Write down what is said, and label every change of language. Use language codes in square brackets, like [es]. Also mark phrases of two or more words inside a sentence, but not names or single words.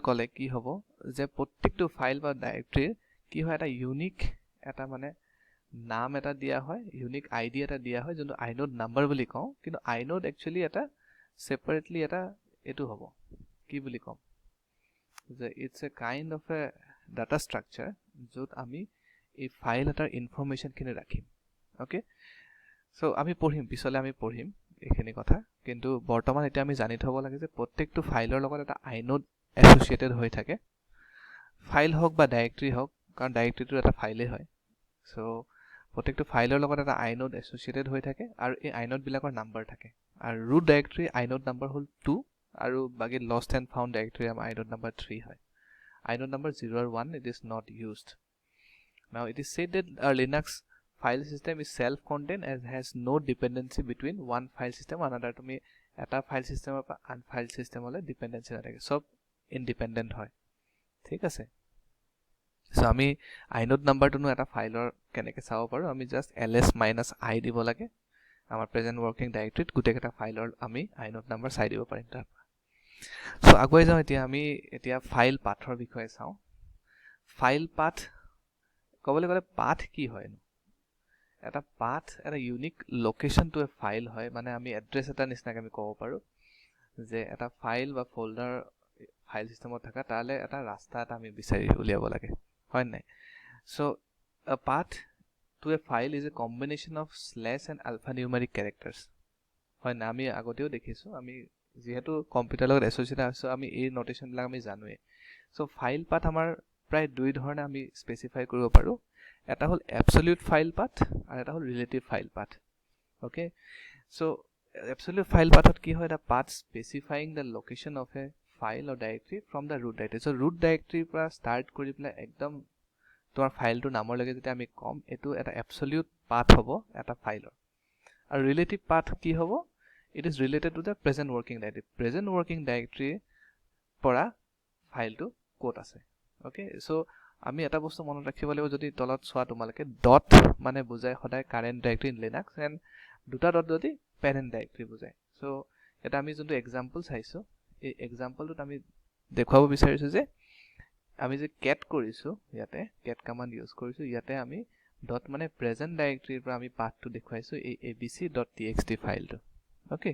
[as] ক'লে কি হ'ব যে প্ৰত্যেকটো ফাইল বা ডাইৰেক্টৰীৰ কি হয় এটা ইউনিক এটা মানে নাম এটা দিয়া হয় [en] unique ID [as] এটা দিয়া হয় যোনটো [en] inode number [as] বুলি কওঁ কিন্তু inode একচুয়ালি এটা সেপাৰেটলি এটা এটো হ'ব কি বুলি কম যে [en] it's a kind of a data structure [as] যত আমি এই ফাইল এটাৰ ইনফৰমেশন খিনি ৰাখিম [en] okay so [as] আমি পঢ়িম পিছলে আমি পঢ়িম এখিনি কথা কিন্তু বৰ্তমান এটা আমি জানি থব লাগে যে প্ৰত্যেকটো ফাইলৰ লগত এটা [en] inode associated [as] হৈ থাকে ফাইল হক বা ডাইৰেক্টৰী হক কাৰণ ডাইৰেক্টৰীটো এটা ফাইলে হয় সো প্ৰত্যেকটো ফাইলৰ লগত এটা [en] inode associated [as] হৈ থাকে আৰু এই inode বিলাকৰ নাম্বাৰ থাকে আৰু [en] root directory inode number [as] হল 2 আৰু বাকি [en] lost and found directory [as] আমাৰ [en] inode number [as] 3 হয় [en] inode number 0 or 1 it is not used now it is said that a Linux file system is self-contained and has no dependency between one file system and another. [as] তুমি এটা [en] file system [as] পৰা আন [en] file system [as] লৈ dependency নাথাকে, সব independent হয়, ঠিক আছে। সো আমি [en] inode number [as] টো এটা ফাইলৰ কেনেকৈ চাব পাৰো, আমি জাস্ট ls-i দিব লাগে আমাৰ [en] present working directory [as] গোটেইকেইটা ফাইলৰ আমি [en] inode number [as] চাই দিব পাৰিম তাৰ পৰা। সো আগুৱাই যাওঁ এতিয়া আমি এতিয়া [en] file path [as] বিষয়ে চাওঁ। [en] file path [as] ক'বলৈ গ'লে পাথ কি হয়? এটা পাথ এটা [en] unique location to a file [as] হয়, মানে আমি এড্ৰেছ এটা নিচিনাকৈ আমি ক'ব পাৰো যে এটা ফাইল বা ফোল্ডাৰ [en] file system [as] থকা তালে এটা ৰাস্তা এটা আমি বিচাৰি উলিয়াব লাগে, হয় নাই? [en] সো a path to a file is a combination of slash and alphanumeric characters, [as] হয় না? আমি আগতেও দেখিছো, আমি যেহেতু কম্পিউটাৰ লগত এছ'চিয়েটেড আছো আমি এই নোটেশন বিলাক আমি জানোৱে। সো [en] file path [as] আমাৰ প্ৰায় দুই ধৰণে আমি স্পেসিফাই কৰিব পাৰো। এটা হল [en] absolute file path [as] আৰু এটা হল [en] relative file path, okay? So absolute file path [as] কি হয়? [en] এটা path specifying the location of a file or directory from the root directory. [as] So [en] root directory [as] পৰা start কৰি পেলাই একদম তোমাৰ ফাইলটো নামৰ লাগে যেতিয়া আমি কম এটো এটা absolute path হ'ব এটা ফাইলৰ। আৰু [en] relative path [as] কি হ'ব? [en] It is related to the present working directory. Present working directory [as] পৰা ফাইলটো ক'ত আছে, okay? So আমি এটা বস্তু মনত ৰাখিব লাগিব, যদি তলত চোৱা তোমালকে ডট মানে বুজায় সদায় [en] current directory in Linux and [as] দুটা ডট যদি [en] parent directory [as] বুজায়। সো এটা আমি যোনটো এক্সাম্পল চাইছো এই এক্সাম্পলটোত আমি দেখুৱাব বিচাৰিছো যে আমি যে কেট কৰিছো ইয়াতে [en] cat command use [as] কৰিছো, ইয়াতে আমি ডট মানে [en] present directory [as] পৰা আমি পাথটো দেখুৱাইছো এই abc.txt ফাইলটো, ওকে?